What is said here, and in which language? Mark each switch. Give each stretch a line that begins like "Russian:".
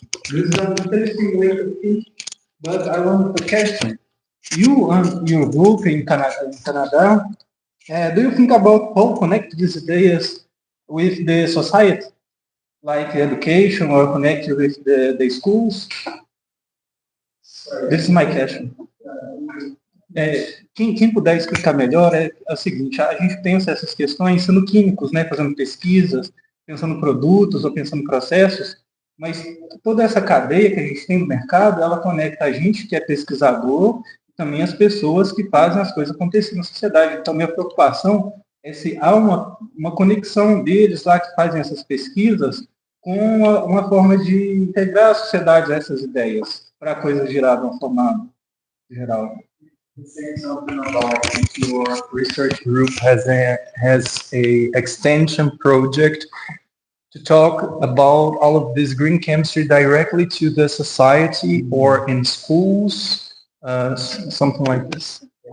English: This is an interesting way to think, but I want to question. You and your group in Canada, do you think about how connect these ideas with the society, like education or connect with the schools? This is my question.
Portuguese: Quem puder explicar melhor é o seguinte, a gente pensa essas questões sendo químicos, né, fazendo pesquisas, pensando produtos ou pensando processos, mas toda essa cadeia que a gente tem no mercado, ela conecta a gente que é pesquisador e também as pessoas que fazem as coisas acontecerem na sociedade. Então, minha preocupação há uma conexão deles lá que fazem essas pesquisas com uma forma de integrar a sociedade a essas ideias, para a coisa girar de uma forma geral.
English: Saying something about if your research group has a extension project to talk about all of this green chemistry directly to the society or in schools, something like this.